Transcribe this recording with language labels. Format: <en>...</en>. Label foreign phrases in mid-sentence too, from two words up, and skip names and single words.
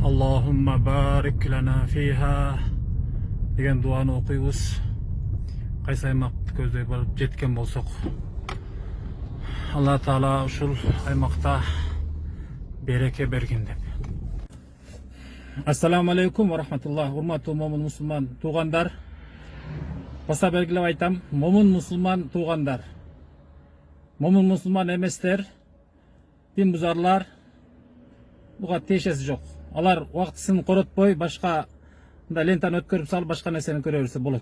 <ar>اللهم بارك لنا فيها</ar> <kk>деген дуаны оқимыз. Қайсы аймақты көздеп барып жеткен болсақ, Алла Таала ушул аймақта береке берген деп.</kk> <ar>السلام عليكم ورحمة الله.</ar> <ky>Урматтуу момун мусулман туугандар. Баса белгилеп айтам, момун мусулман туугандар. Момун мусулман эместер, дин бузарлар буга тиешеси жок. Алар убактысын коротпой, башка лентаны өткөрүп салып башка нерсени көрө берсе болот.</ky>